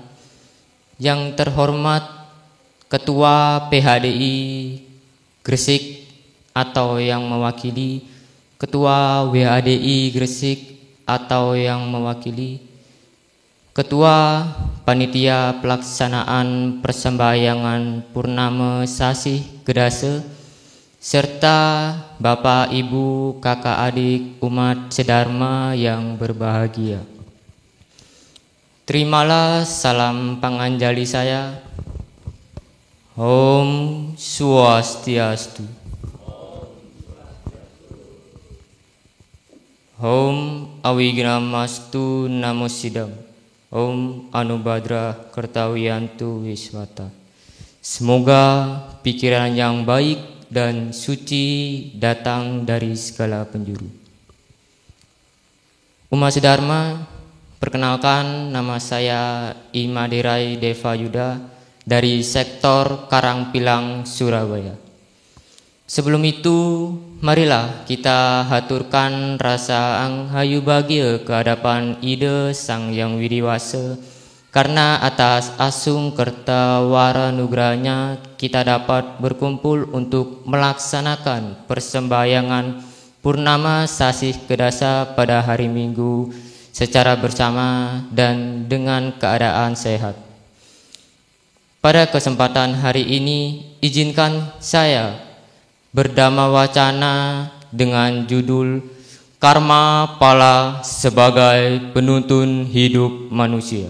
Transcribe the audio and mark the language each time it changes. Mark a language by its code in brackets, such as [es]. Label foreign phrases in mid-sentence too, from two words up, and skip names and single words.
[id] Yang terhormat Ketua PHDI Gresik atau yang mewakili, Ketua WADI Gresik atau yang mewakili, Ketua Panitia Pelaksanaan Persembahyangan Purnama Sasih Gedase, serta Bapak Ibu Kakak Adik umat sedharma yang berbahagia. Terimalah salam panganjali saya. [sa] Om Swastiastu. Om Awignamastu Namo Sidam. Om Anubhadra Kertawiyantu Wiswata. [id] Semoga pikiran yang baik dan suci datang dari segala penjuru. Umat sedharma, perkenalkan, nama saya Imade Rai Dewa Yuda dari sektor Karangpilang, Surabaya. Sebelum itu, marilah kita haturkan rasa anghayu bahagia ke hadapan Ida Sang Yang Widiwasa, karena atas asung kerta wara nugrahnya kita dapat berkumpul untuk melaksanakan persembahyangan Purnama Sasih Kedasa pada hari Minggu secara bersama dan dengan keadaan sehat. Pada kesempatan hari ini, izinkan saya berdhamma wacana dengan judul Karma Pala sebagai Penuntun Hidup Manusia.